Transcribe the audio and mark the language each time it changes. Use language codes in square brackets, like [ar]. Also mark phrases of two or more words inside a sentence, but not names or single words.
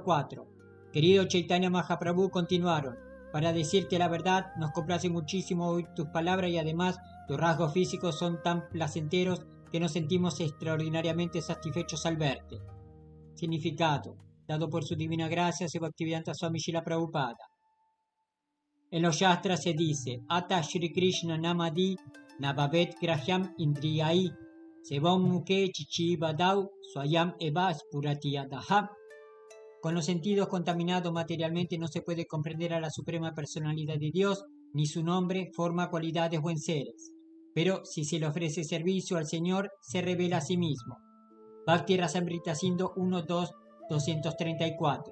[es] Querido Chaitanya Mahaprabhu, continuaron. Para decirte la verdad, nos complace muchísimo oír tus palabras y además tus rasgos físicos son tan placenteros que nos sentimos extraordinariamente satisfechos al verte. Significado, dado por su divina gracia, Bhaktivedanta Swami Srila Prabhupada. En los Shastras se dice, [sa] अत श्री कृष्ण नामादि नवावेत् ग्राह्यम् इन्द्रियैः सेवम् मुखे चिचिवदौ स्वयम् एव स्फुरतियदः. [es] Con los sentidos contaminados materialmente no se puede comprender a la Suprema Personalidad de Dios, ni su nombre, forma, cualidades o enseres. Pero si se le ofrece servicio al Señor, se revela a sí mismo. Bhakti Rasamrita Sindhu 1.2.234.